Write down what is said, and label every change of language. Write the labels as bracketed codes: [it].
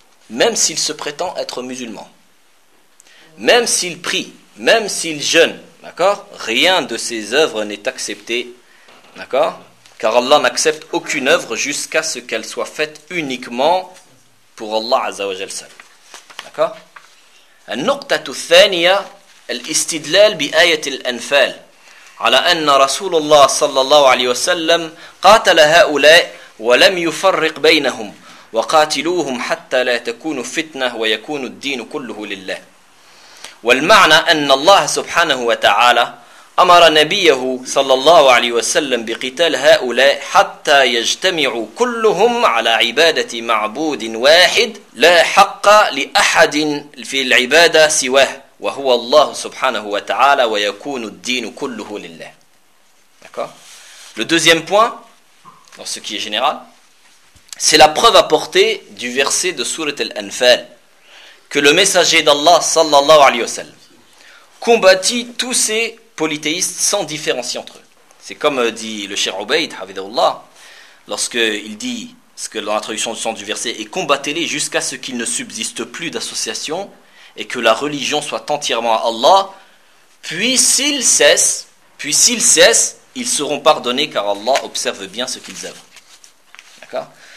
[fr] Même s'il se prétend être musulman, même s'il prie, même s'il jeûne, d'accord ? Rien de ses œuvres n'est accepté, d'accord ? Car Allah n'accepte aucune œuvre jusqu'à ce qu'elle soit faite uniquement pour Allah Azza wa Jal seul. D'accord ? [ar] النقطة الثانية الاستدلال بآية الأنفال على أن رسول الله صلى الله عليه وسلم قاتل هؤلاء ولم يفرق بينهم وقاتلوهم حتى لا تكون فتنة ويكون الدين كله لله والمعنى أن الله سبحانه وتعالى أمر نبيه صلى الله عليه وسلم بقتال هؤلاء حتى يجتمعوا كلهم على عبادة معبود واحد لا حق لأحد في العبادة سواه وهو الله سبحانه وتعالى ويكون الدين كله لله. [fr] D'accord. Le deuxième point, dans ce qui est général, c'est la preuve apportée du verset de sourate Al-Anfal que le messager d'Allah sallallahu alayhi wa sallam combattit tous ces polythéistes sans différencier entre eux. C'est comme dit le cheikh Ubayd, Hafidhahullah, lorsqu'il dit ce que l'introduction du sens du verset est combattez-les jusqu'à ce qu'il ne subsiste plus d'association et que la religion soit entièrement à Allah, puis s'ils cessent, ils seront pardonnés car Allah observe bien ce qu'ils œuvrent. D'accord ?